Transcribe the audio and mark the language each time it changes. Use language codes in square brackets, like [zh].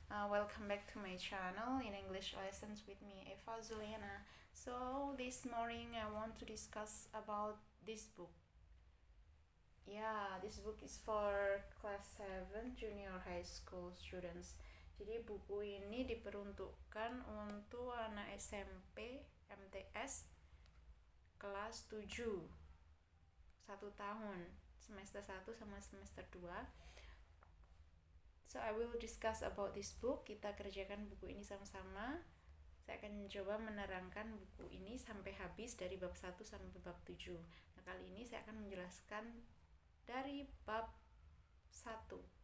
[en] Welcome back to my channel in English lessons with me, Eva Zuliana. So this morning I want to discuss about this book. This book is for class 7 junior high school students. [id] Jadi buku ini diperuntukkan untuk anak SMP MTS kelas 7, 1 tahun, semester 1 sama semester 2. [en] So I will discuss about this book. [id] Kita kerjakan buku ini sama-sama. Saya akan mencoba menerangkan buku ini sampai habis dari bab 1 sampai bab 7. Nah, kali ini saya akan menjelaskan dari bab 1.